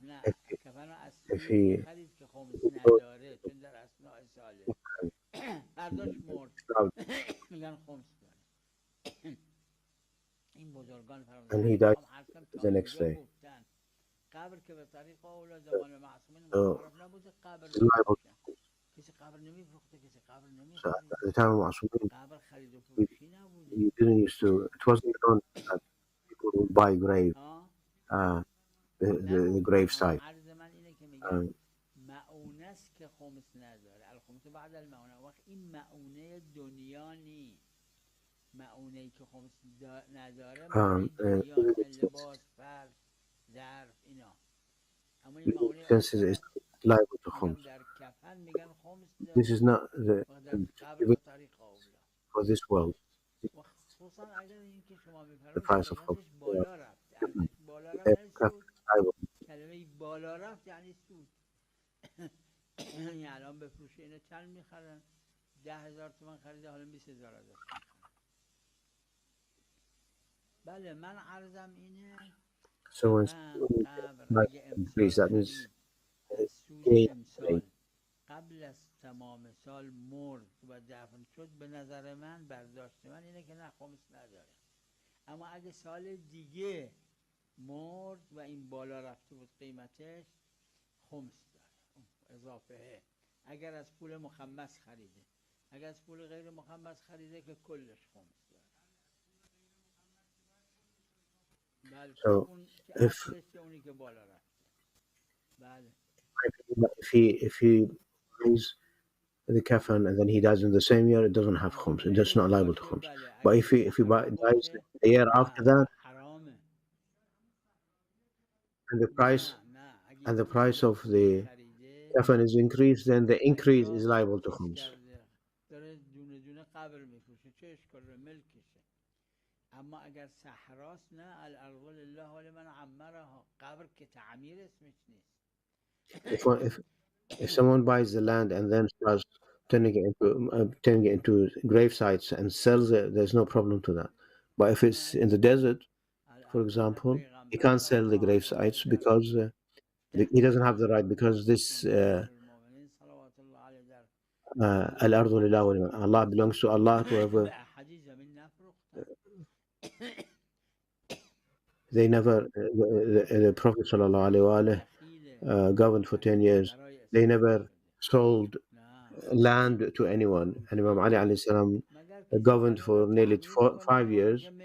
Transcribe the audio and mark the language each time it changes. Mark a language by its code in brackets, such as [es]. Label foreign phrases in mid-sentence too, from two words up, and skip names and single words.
[fa] نه کفن رو از سوی خرید که خمس نداره چون در اثناء ساله برداشت مرد میگن خمس داره. این بزرگان فرمودن تا اینجا گفتن قبر که به طریق اولا زمان معصومین متعارف نبوده قبر بفروشن. کسی قبر نمیفروخته، کسی قبر نمیخرید. قبر خرید و فروشی نبوده. [en] It wasn't known that people would buy grave, the grave site. [fa] عرض من اینه که میگن معونه است که خمس نداره. [ar] الخمس بعد المعونه. [fa] وقت این معونه دنیا نی، معونه ای که خمس نداره معونه دنیا، لباس، فرش، ظرف اینا. اما این معونه [en] is liable to khums. [fa] در کفن میگن خمس داره. [en] This is not the for this world. [fa] خصوصا اگر این که شما میفرمایید قیمتش بالا رفت، ارزش بالا رفت یعنی سود. کلمه بالا رفت یعنی سود. یعنی الان بفروشه اینو چند میخرن؟ 10,000 تومان خریده، حالا 20,000 ازش میخرن. بله من عرضم اینه [en] So when [fa] قبل اگه increase, امسال [en] that means [fa] خرید از سود gain. امسال قبل از تمام سال مرد و دفن شد، به نظر من برداشت من اینه که نه خمس نداره. اما اگه سال دیگه مرد و این بالا رفته بود قیمتش، خمس داره اضافه. اگر از پول مخمس خریده، اگر از پول غیر مخمس خریده که کلش خمس داره. بله So اون که اصلش که اونی که بالا رفته. بله [en] if he buys the kafan and then he dies in the same year, it doesn't have khums. It's not liable to khums. But if he dies the year after that, and the price of the kafan is increased, then the increase is liable to khums. [fa] اما اگر صحراست نه، [ar] الارض لله ولمن عمرها، [fa] قبر که تعمیر اسمش نیست. [en] If someone buys the land and then starts turning it into grave sites and sells it, there's no problem to that. But if it's in the desert, for example, he can't sell the grave sites because he doesn't have the right, because this [ar] الأرض لله ولمن, [en] Allah belongs to Allah, whoever. They never, the Prophet [ar] صلى الله عليه وسلم [en] governed for 10 years. They never sold land to anyone. And Imam Ali [ar] عليه السلام [en] governed for nearly 5 years.